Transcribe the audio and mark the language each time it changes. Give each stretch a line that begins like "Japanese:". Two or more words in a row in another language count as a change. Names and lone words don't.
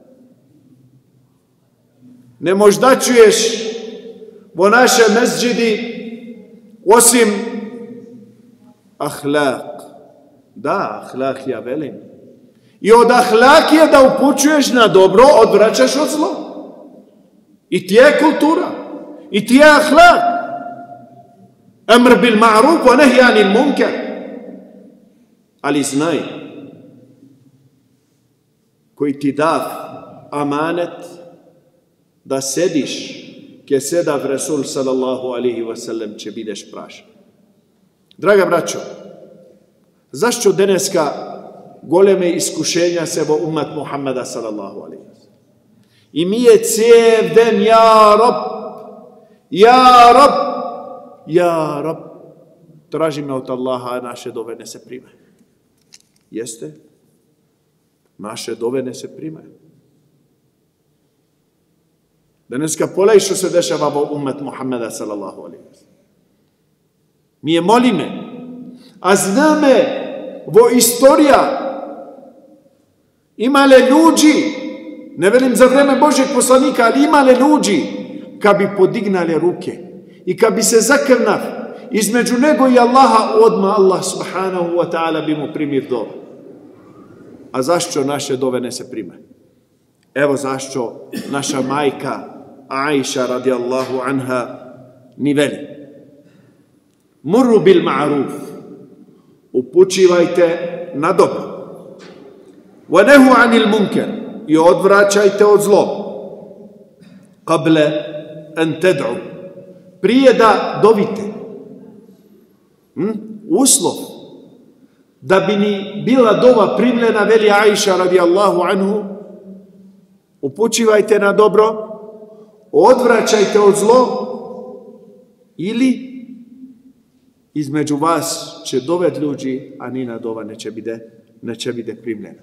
Bosnian: Ne možda čuješ vo naše mesdžidi osim ahlak. Da, ahlak ja velim. I od ahlak je da upućuješ na dobro, odvraćaš od zlo. I ti je kultura. I ti je ahlak.
Arabic: أمر بالمعروف ونهي عن المنكر.
Bosnian: Ali znaj, koji ti dav amanet da sediš ke sedav Resul
Arabic: صلى الله عليه وسلم
Bosnian: će bideš prašan. Draga braćo, zašto deneska goleme iskušenja se vo umat Muhammeda
Arabic: صلى الله عليه وسلم?
Bosnian: I mi je cijev den,
Arabic: يا رب يا رب يا رب,
Bosnian: tražimo od Allaha, a naše dove ne se prime. Jeste? Naše dove ne se prime. Daneska polej što se dešava vo umet Muhammeda
Arabic: صلى الله عليه وسلم.
Bosnian: Mi je molime, a zname vo istorija imale ljudi, ne velim za vreme Božeg poslanika, ali imale ljudi kad bi podignale ruke i kad bi se zakrnav između nego i Allaha, odma
Arabic: الله سبحانه وتعالى
Bosnian: bi mu primir dove. A zašto naše dove ne se prime? Evo zašto naša majka Aisha
Arabic: رضي الله عنها
Bosnian: ni veli.
Arabic: مروا بالمعروف,
Bosnian: upućivajte na dobro.
Arabic: وانهوا عن المنكر,
Bosnian: i odvraćajte od zlo.
Arabic: قبل أن تدعوا,
Bosnian: prije da dovite. Uslov da bi ni bila dova primljena, veli Aisha
Arabic: رضي الله عنه,
Bosnian: upućivajte na dobro, odvraćajte od zlo, ili između vas će doved ljudi, a nina dova neće bide primljena.